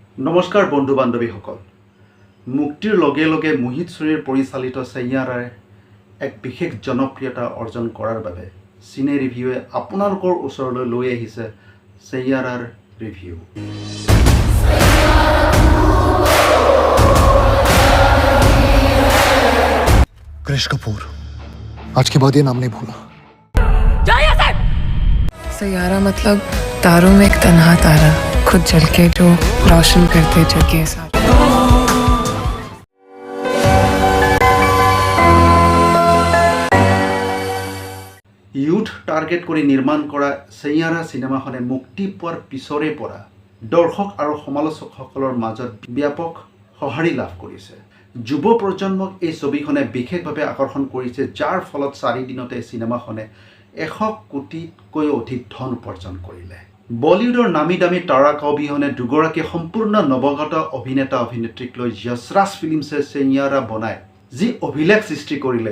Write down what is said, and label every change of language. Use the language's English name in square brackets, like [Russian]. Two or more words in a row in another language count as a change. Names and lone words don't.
[Assamese] নমস্কাৰ বন্ধু বান্ধৱীসকল মুক্তিৰ লগে লগে মোহিত চুৰীৰ পৰিচালিত সাইয়াৰাৰ এক বিশেষ জনপ্ৰিয়তা অৰ্জন কৰাৰ বাবে চিনে ৰিভিউৱে আপোনালোকৰ ওচৰলৈ লৈ আহিছে সাইয়াৰাৰ ৰিভিউ [Hindi] कृष कपूर आज के बाद ये नाम नहीं भूला सैयारा मतलब तारों में एक तन्हा तारा खुद जल के जो रोशन करते जग के साथ [English] youth target [Assamese] কৰি নিৰ্মাণ কৰা সাইয়াৰা চিনেমাখনে মুক্তি পোৱাৰ পিছৰে পৰা দৰ্শক আৰু সমালোচকসকলৰ মাজত ব্যাপক সঁহাৰি লাভ কৰিছে যুৱ প্ৰজন্মক এই ছবিখনে বিশেষভাৱে আকৰ্ষণ কৰিছে যাৰ ফলত 4 দিনতে চিনেমাখনে 100 কোটিতকৈ অধিক ধন উপাৰ্জন কৰিলে বলিউডৰ নামী দামী তাৰকা অবিহনে দুগৰাকী সম্পূৰ্ণ নৱগত অভিনেতা অভিনেত্ৰীক লৈ যশৰাজ ফিল্মছে সাইয়াৰা বনাই যি অভিলেখ সৃষ্টি কৰিলে